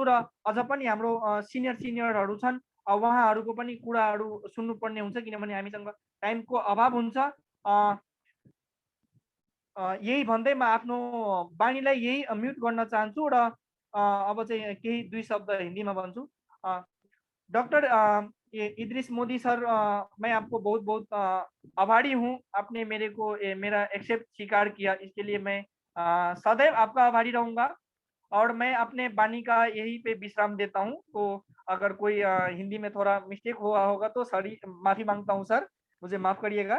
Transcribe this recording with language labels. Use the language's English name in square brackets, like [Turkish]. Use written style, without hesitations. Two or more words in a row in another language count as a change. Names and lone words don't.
[Nepali] र अझ पनि हाम्रो सिनियरहरू छन्, उहाँहरूको पनि कुराहरू सुन्नुपर्ने हुन्छ, किनभने हामीसँग टाइमको अभाव हुन्छ। यही भन्दै म आफ्नो बानीलाई यही म्युट गर्न चाहन्छु र अब चाहिँ केही दुई शब्द हिन्दीमा भन्छु। [Hindi] डॉक्टर इद्रिस मोदी सर, मैं आपको बहुत बहुत आभारी हूँ, आपने मेरा एक्सेप्ट स्वीकार किया, इसके लिए मैं सदैव आपका आभारी रहूंगा। और मैं अपने बानी का यही पे विश्राम देता हूँ। तो अगर कोई हिंदी में थोड़ा मिस्टेक हुआ होगा तो सॉरी, माफी मांगता हूँ सर, मुझे माफ करिएगा।